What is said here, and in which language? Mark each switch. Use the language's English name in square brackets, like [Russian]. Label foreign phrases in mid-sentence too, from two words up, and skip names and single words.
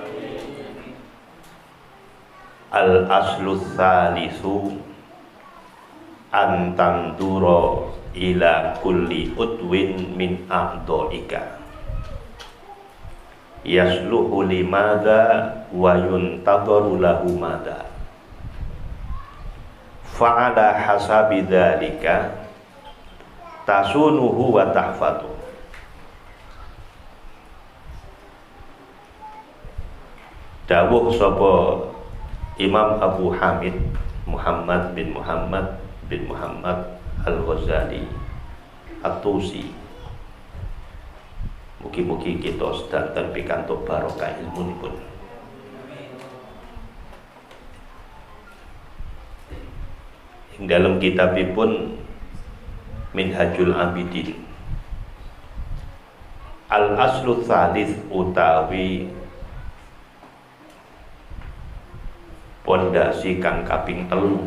[Arabic] الأصل الثالث أن تنظر إلى كل عضو من أعضائك يصلح لماذا وينتظر له ماذا فعلى حسب ذلك تصونه وتحفظه. [Javanese] Dawuh sapa Imam Abu Hamid Muhammad bin Muhammad Al-Ghazali At-Tusi, mugi-mugi kita sedanten pikantuk barokah ilmunipun. Ing dalam kitabipun Minhajul Abidin, [Arabic] الأصل الثالث [Javanese] utawi pondasi kang kaping 3,